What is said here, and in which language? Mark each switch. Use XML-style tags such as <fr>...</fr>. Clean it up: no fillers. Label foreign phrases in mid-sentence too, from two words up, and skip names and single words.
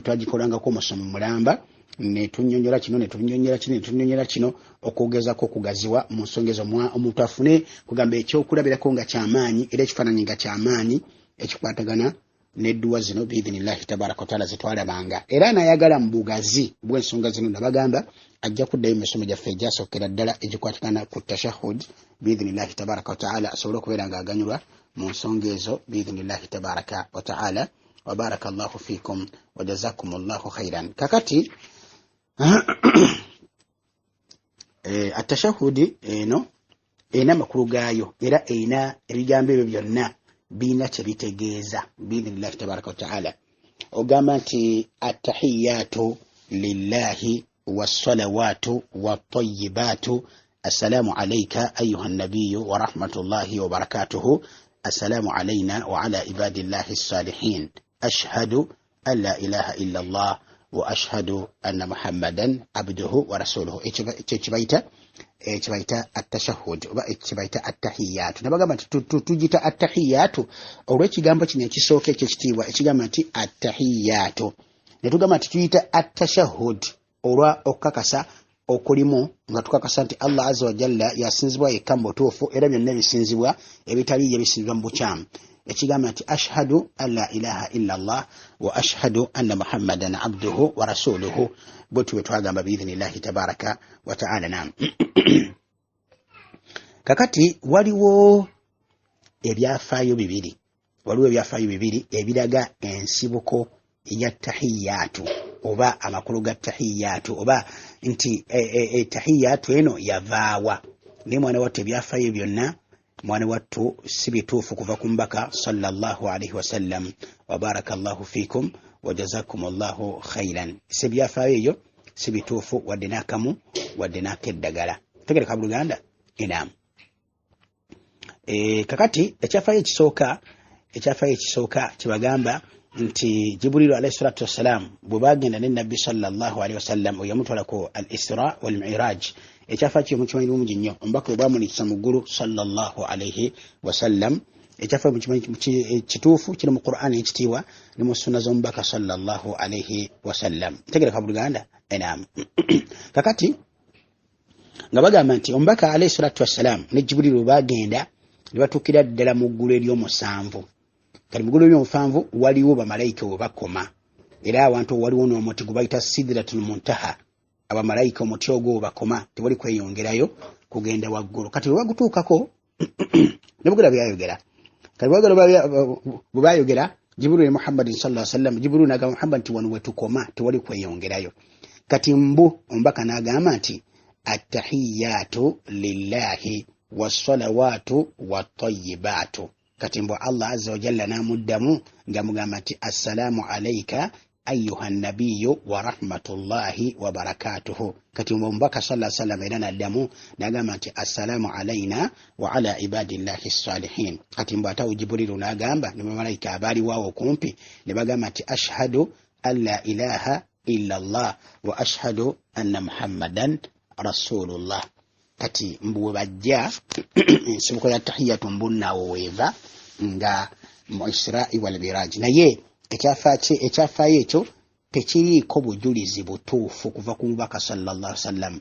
<lg>twagikolangako omusomo mulamba netunyonyola kino netunyonyola kino netunyonyola kino okwogezako okugaziwa mu nsonga ezo omuntu afune kugamba ekyokulabirako nga kyamaanyi era ekifaananyi nga kyamaanyi ekikwatagana n'edduwa zino</lg> <ar>بإذن الله تبارك وتعالى</ar> <lg>zetwalabanga, era n'ayagala mu bugazi bw'ensonga zino nabagamba ajja kuddayo mu misomo gyaffe egyasookera ddala egikwatagana ku tashahud</lg> <ar>بإذن الله تبارك وتعالى</ar> <lg>asobole okubeera nga aganyulwa mu nsonga ezo</lg> <ar>بإذن الله تبارك وتعالى. وبارك الله فيكم وجزاكم الله خيرا.</ar> <lg>Kakati atashahudi eno erina amakulu gaayo era erina ebigambo ebyo byonna birina kye bitegeeza</lg> <ar>بإذن الله تبارك وتعالى.</ar> <lg>Ogamba nti</lg> <ar>التحيات لله والصلوات والطيبات السلام عليك أيها النبي ورحمة الله وبركاته السلام علينا وعلى عباد الله الصالحين أشهد أن لا إله إلا الله وأشهد أن محمدا عبده ورسوله.</ar> <lg>Ekibaita attashahud oba ekibaita attahiyatu. Nabagamba nti tugita attahiyatu olw'ekigambo kino ekisooka ekyekitiibwa ekigamba nti attahiyatu, ne tugamba nti tuyita attashahud olwa okukakasa okulimu nga tukakasa nti</lg> <ar>الله عز وجل</ar> <lg>yasinzibwa yekka mu butuufu era byonna ebisinzibwa ebitaliiyo bisinzibwa mu bukyamu. Ekigamba nti</lg> <ar>أشهد أن لا إله إلا الله وأشهد أن محمدا عبده ورسوله,</ar> <lg>bwetu bwe twagamba</lg> <ar>بإذن الله تبارك وتعالى.</ar> <lg>Naam. Kakati waliwo ebyafaayo bibiri ebiraga ensibuko ya tahiyatu oba amakulu ga tahiyatu oba nti tahiyatu eno yavaawa. Naye mwana wattu ebyafaayo byonna mwana wattu si bituufu kuva ku mbaka</lg> <ar>صلى الله عليه وسلم. وبارك الله فيكم وجزاكم الله خيرا.</ar> <lg>Si byafaayo ebyo si bituufu wadde n'akamu wadde n'akeddagala. Tegereka buluganda enaamu. Kakati ekyafaayo ekisooka kibagamba nti Jibrilu</lg> <ar>عليه الصلاة والسلام</ar> <lg>bwe bagenda ne Nabbi</lg> <ar>صلى الله عليه وسلم</ar> <lg>oyamutwalako al-Isra wal Mi'raj, ekyafaayo kyo mukimanyi bulungi nnyo. Omubaka bwe bamunikisa mu ggulu</lg> <ar>صلى الله عليه وسلم,</ar> <lg>ekyafaayo mukimanyi kituufu kiri mu Qur'an ekitiibwa ne mu sunna z'omubaka</lg> <ar>صلى الله عليه وسلم.</ar> <lg>Tegereka buluganda enaamu. Kakati nga bagamba nti omubaka</lg> <ar>عليه الصلاة والسلام</ar> <lg>ne Jibrilu bagenda ne batuukira ddala mu ggulu ery'omusanvu. Kati mu ggulu ery'omusanvu waliwo bamalayika we bakoma, era awantu waliwo n'omuti gwe bayita sidratul muntaha. Abamalayika omuti ogwo we bakoma, tewali kweyongerayo kugenda waggulu. Kati bwe bagutuukako ne bugera byayogera. Kati bwe bayogera Jibrilu ne Muhammadin</lg> <ar>صلى الله عليه وسلم,</ar> <lg>Jibrilu n'agamba Muhammad nti wano we tukoma tewali kweyongerayo. Kati omubaka n'agamba nti</lg> <ar>التحيات لله والصلوات والطيبات. Kati الله عز وجل</ar> <lg>namuddamu nga mugamba nti</lg> <ar>السلام عليك أيها النبي ورحمة الله وبركاته.</ar> <lg>Kati omubaka</lg> <ar>صلى الله عليه وسلم</ar> <lg>era naddamu n'agamba nti</lg> <ar>السلام علينا وعلى عباد الله الصالحين.</ar> <lg>Kati atawo Jibrilu n'agamba ne bamalayika abaali waawo kumpi ne bagamba nti</lg> <ar>أشهد أن لا إله إلا الله وأشهد أن محمدا رسول الله.</ar> <lg>Kati mbuwe bajja ensibuko ya tahiyatu mbunnawo weeva nga mu Isra'i wal Miraj, naye ekyafaayo ekyo tekiriiko bujulizi butuufu kuva ku mubaka</lg> <ar>صلى الله عليه وسلم.</ar>